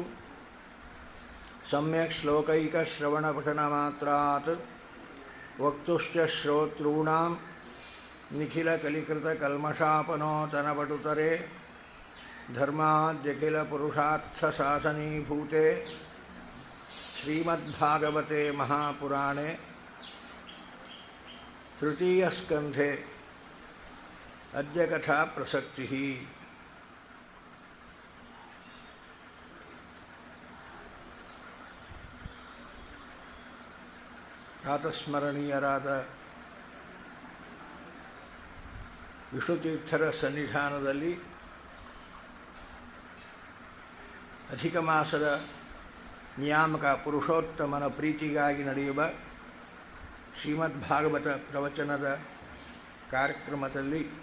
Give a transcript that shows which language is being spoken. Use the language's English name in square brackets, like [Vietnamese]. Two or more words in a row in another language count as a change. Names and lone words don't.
[Sanskrit] सम्यक् श्लोकैकश्रवणपठनमात्रात् वक्तुश्च श्रोतॄणां निखिलकलिकृतकल्मषापनोतनपटुतरे धर्माद्यखिलपुरुषार्थसाधनीभूते श्रीमद्भागवते महापुराणे तृतीयस्कन्धे अद्य कथा प्रसक्तिः. [Kannada] ಪ್ರಾತಸ್ಮರಣೀಯರಾದ ವಿಷ್ಣುತೀರ್ಥರ ಸನ್ನಿಧಾನದಲ್ಲಿ ಅಧಿಕ ಮಾಸದ ನಿಯಾಮಕ ಪುರುಷೋತ್ತಮನ ಪ್ರೀತಿಗಾಗಿ ನಡೆಯುವ ಶ್ರೀಮದ್ಭಾಗವತ ಪ್ರವಚನದ ಕಾರ್ಯಕ್ರಮದಲ್ಲಿ